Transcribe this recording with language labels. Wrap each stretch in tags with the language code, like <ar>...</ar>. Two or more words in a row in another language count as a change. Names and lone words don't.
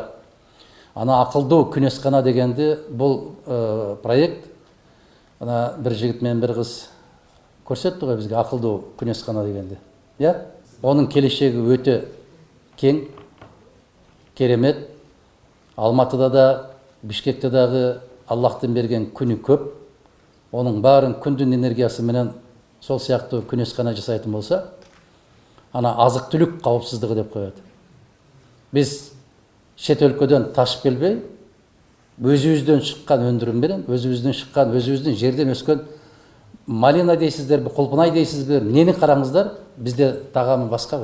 <ky>Ана акылдуу күнөскана дегенди бул проект, ана бир жигит менен бир кыз көрсөттү го бизге акылдуу күнөскана дегенди. Онун келешеги өтө кең, керемет. Алматыда да, Бишкекте дагы Аллахтын берген күнү көп. Онун баарын күндүн энергиясы менен сол сыяктуу күнөскана жасайтын болса, ана азык-түлүк каопсуздугу деп коет. Биз чет өлкөдөн ташып келбей, өзүбүздөн чыккан өндүрүм менен, өзүбүздөн чыккан, өзүбүздүн жерден өскөн малина дейсиздерби, кулпунай дейсизби, нени караңыздар, бизде тагамы башка го.</ky>